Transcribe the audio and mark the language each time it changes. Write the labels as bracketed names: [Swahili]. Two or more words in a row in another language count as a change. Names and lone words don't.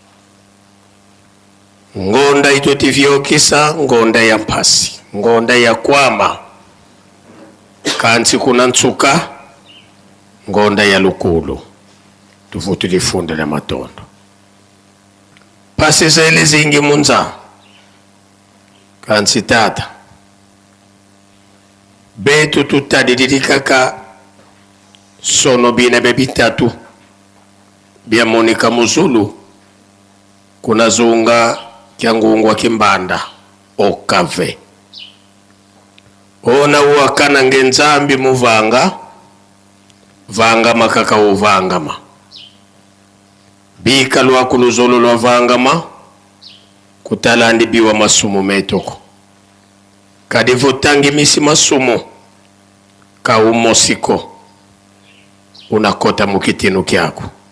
[Kongo] ngonda itotivyo kisa ngonda ya mpasi ngonda ya kwama kansi kuna ntsuka ngonda ya lukulu tufutu lifunde na matondo pasi zele zingi munza kansi tata betu tutadidikaka sono bine bebitatu bia Monica Muzulu kuna zunga kyangungwa kimbanda okave ona uwakana ngenzambi muvanga vangama kaka uvangama bika lwaku luzolo lwa vangama kutalandi biwa masumu metoko kadivutangi misi masumu ka umosiko unakota mukitinu kyako